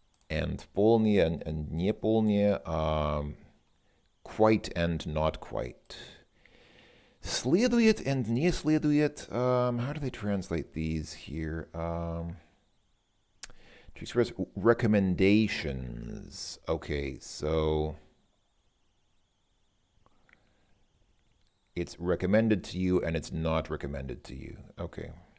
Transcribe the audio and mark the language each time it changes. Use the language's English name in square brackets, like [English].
[English] And [Russian] вполне [English] and [Russian] не вполне, [English] quite and not quite. [Russian] Следует and не следует. [English] How do they translate these here? To express recommendations. Okay, so it's recommended to you and it's not recommended to you. Okay.